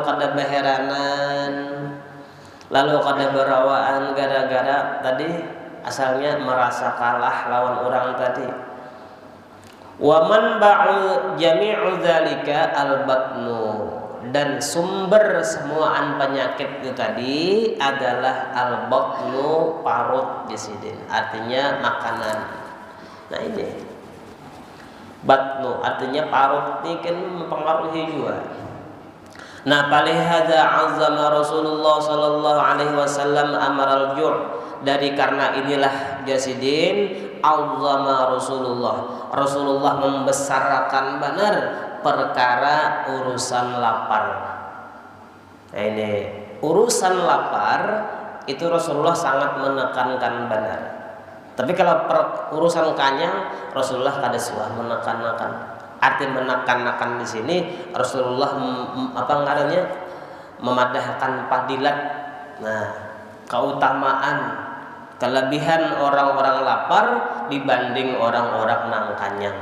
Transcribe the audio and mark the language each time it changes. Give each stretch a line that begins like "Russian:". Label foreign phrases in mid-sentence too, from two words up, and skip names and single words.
Banjar: kada beheranan lalu kada berawaan gara-gara tadi asalnya merasa kalah lawan orang tadi
Arabic: ومنبع جميع ذلك البطن
Banjar: dan sumber semuaan penyakit itu tadi adalah al-batnu parut jasidin artinya makanan. Nah ini Batnu artinya parut ini kan mempengaruhi juga. Nah, palihada
Arabic: عظم رسول الله صلى الله عليه وسلم أمر الجوع'.
Banjar: Dari karena inilah jasidin
Arabic: عظم رسول الله
Banjar: membesarkan benar perkara urusan lapar. Nah, ini urusan lapar itu Rasulullah sangat menekankan benar. Tapi kalau urusan kanyang Rasulullah kada suah menekan-nekan. Arti menekan-nekan di sini Rasulullah memadahkan fadilat. Nah, keutamaan, kelebihan orang-orang lapar dibanding orang-orang nang kanyang.